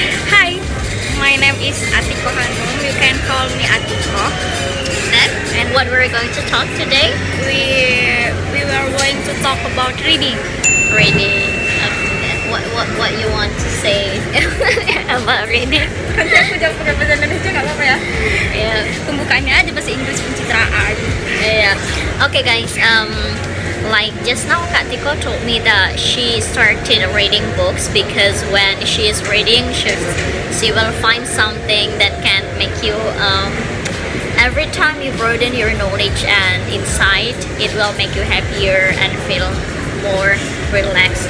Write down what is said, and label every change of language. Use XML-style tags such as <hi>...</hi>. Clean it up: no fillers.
<en>Hi, my name is Atiko Hanum. You can call me Atiko. And what we're going to talk today? We were going to talk about reading. Reading. What you want to say about reading?</en> <id>Nanti aku jawab pakai bahasa Indonesia nggak apa-apa ya?</id> <en>Yeah.</en> <id>Pembukaannya aja bahasa Inggris pencitraan.</id> <en>Yeah. Okay, guys. Like just now, Kak Tiko told me that she started reading books because when she is reading, she will find something that can make you. Every time you broaden your knowledge and insight, it will make you happier and feel more relaxed.</en>